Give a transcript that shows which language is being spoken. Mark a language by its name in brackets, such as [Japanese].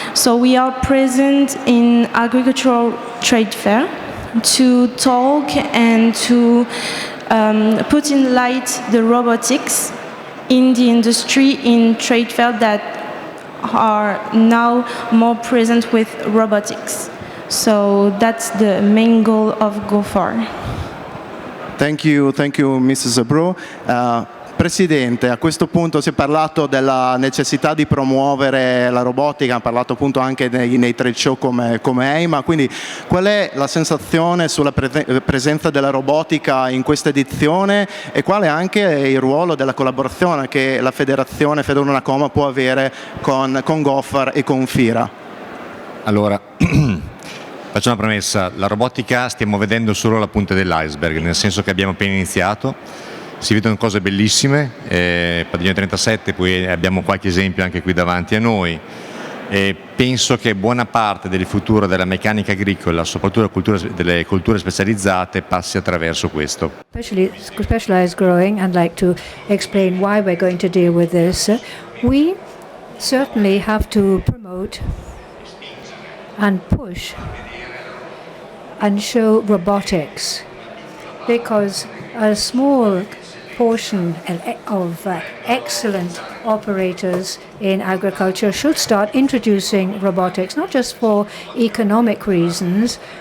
[English] So we are present in agricultural trade fair to talk and to put in light the robotics in the industry in trade fair that are now more present with robotics. So that's the main goal of GoFar. Thank you, Mrs. Abro. [Italian] Presidente, a questo punto si è parlato della necessità di promuovere la robotica, ha parlato appunto anche nei trade show come EIMA, quindi qual è la sensazione sulla presenza della robotica in questa edizione e qual è anche il ruolo della collaborazione che la Federazione Fedona Coma può avere con GoFar e con FIRA? Allora, faccio una premessa: la robotica stiamo vedendo solo la punta dell'iceberg, nel senso che abbiamo appena iniziato. Si vedono cose bellissime, Padiglione 37, poi abbiamo qualche esempio anche qui davanti a noi. Penso che buona parte del futuro della meccanica agricola, soprattutto delle culture specializzate, passi attraverso questo. [English] Especially specialized growing, I'd like to explain why we're going to deal with this. We certainly have to promote and push and show robotics, because a small portion of excellent operators in agriculture should start introducing robotics, not just for economic reasons.